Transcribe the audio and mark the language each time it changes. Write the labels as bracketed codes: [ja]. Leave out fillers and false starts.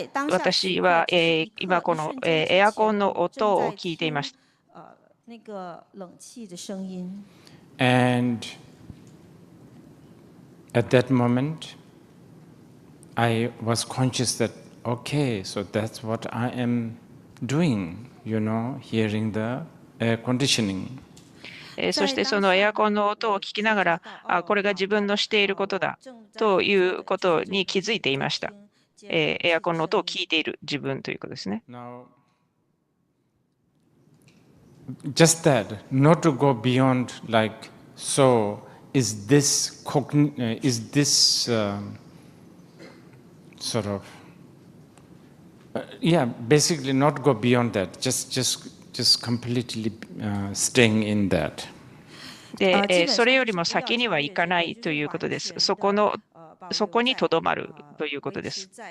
[ja] 私は今このエアコンの音を聞いていました。 [zh] 那个冷气的声音。 [en] And at that moment, I was conscious that, okay, so that's what I am doing, hearing the air conditioning. [ja] そしてそのエアコンの音を聞きながら、これが自分のしていることだということに気づいていました。エアコンの音を聞いている自分ということですね。 [en] Now, just that, not to go beyond like, so is this sort of, basically not go beyond that, just completely staying in that. [ja] で、それよりも先には行かないということです。そこにとどまるということです。